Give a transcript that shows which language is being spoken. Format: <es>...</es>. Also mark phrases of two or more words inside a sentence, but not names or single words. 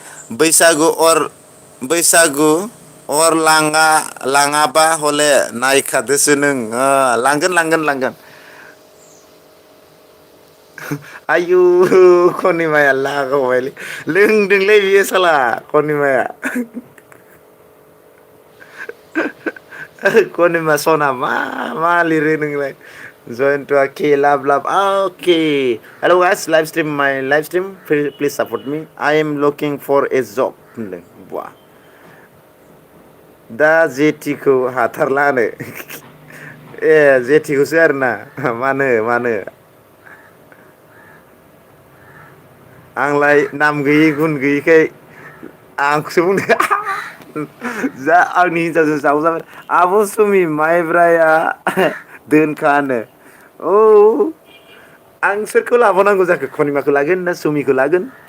<brx>बैसागु अर लाङाबा हले नायखादोसो नों लांगोन आयु खनिमाया लागावबायलै लोंदोंलै बियो साला खनिमाया कनिमा सना मा लिरो नोंलाय जयन्त के लाभ</brx> <en>ओके hello guys live stream please support me I am looking for a job</en> <brx>होनदों बा दा जेटिखौ हाथारलानो ए जेटिखौसो आरोना मानो आंलाय नाम गैयि गुन गैयिखाय आंखौसो बुंदों जा आंनि हिनजावजों जावजाबाय आब' सुमि माइब्राया दोनखानो औ आं सोरखौ लाबावनांगौ जाखो खनिमाखौ लागोन ना सुमिखौ लागोन</brx>